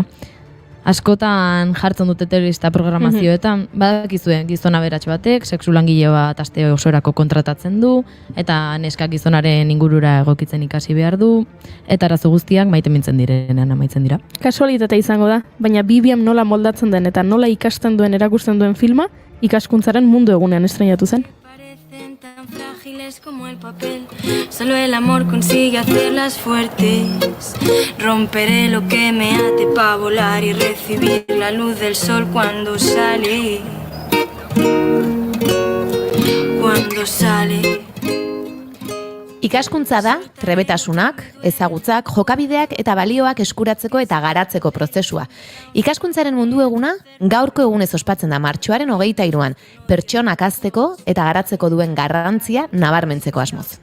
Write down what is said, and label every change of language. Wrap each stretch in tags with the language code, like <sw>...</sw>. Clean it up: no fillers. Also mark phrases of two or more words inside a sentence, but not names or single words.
<eu>Askotan jartzen dute telebista programazioetan, badakizue gizona aberatx batek, sexu langile bat aste osorako kontratatzen du, eta neskak gizonaren ingurura egokitzen ikasi behar du, eta arazo guztiak maite mintzen direnean amaitzen dira. Kasualitate izango da, baina Bibian nola moldatzen den eta nola ikasten duen erakusten duen filma, ikaskuntzaren mundu egunean estreinatu zen.</eu> <es>Frágiles como el papel, solo el amor consigue hacerlas fuertes. Romperé lo que me ate para volar y recibir la luz del sol cuando sale. Cuando sale.</es> <eu>Ikaskuntza da, trebetasunak, ezagutzak, jokabideak eta balioak eskuratzeko eta garatzeko prozesua. Ikaskuntzaren mundu eguna, gaurko egunez ospatzen da martxoaren 23an, pertsonak hazteko eta garatzeko duen garrantzia nabarmentzeko asmoz.</eu>